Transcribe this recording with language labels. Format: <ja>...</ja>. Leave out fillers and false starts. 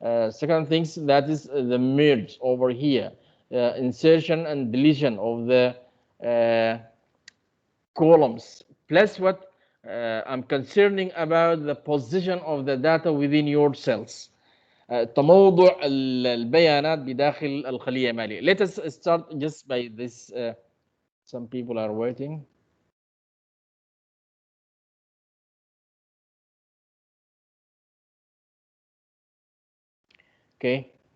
<en>Second things, that is the merge over here, insertion and deletion of the columns. Plus what I'm concerning about the position of the data within your cells.</en> <ar>تموضع البيانات بداخل الخلية المالية.</ar> <en>Let us start just by this. Some people are waiting. Okay.</en>